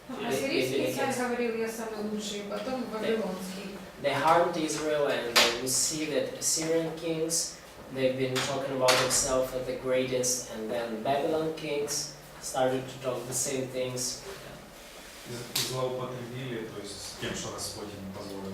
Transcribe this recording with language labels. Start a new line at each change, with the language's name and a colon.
Russian: Ассирийский царь говорил, я самый лучший, потом вавилонский.
English: They hardened Israel, and we see that Assyrian kings, they've been talking about themselves as the greatest, and then Babylon kings started to talk the same things.
Russian: Злоупотребили, то есть тем, что Господь им позволил.